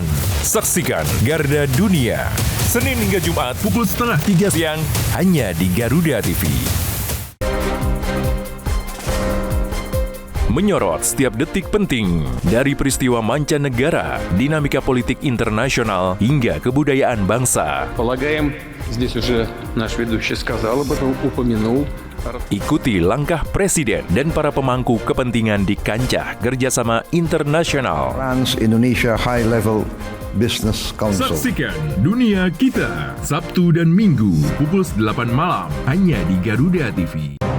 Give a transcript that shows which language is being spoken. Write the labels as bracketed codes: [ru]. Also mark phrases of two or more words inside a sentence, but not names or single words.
[id] Saksikan Garda Dunia, Senin hingga Jumat pukul 2:30 siang hanya di Garuda TV. Menyorot setiap detik penting dari peristiwa mancanegara, dinamika politik internasional hingga kebudayaan bangsa. [ru] Полагаем, здесь уже наш ведущий сказал об этом, упомянул. [id] Ikuti langkah presiden dan para pemangku kepentingan di kancah kerjasama internasional. Trans Indonesia High Level Business Council. Saksikan Dunia Kita Sabtu dan Minggu pukul 8 malam hanya di Garuda TV.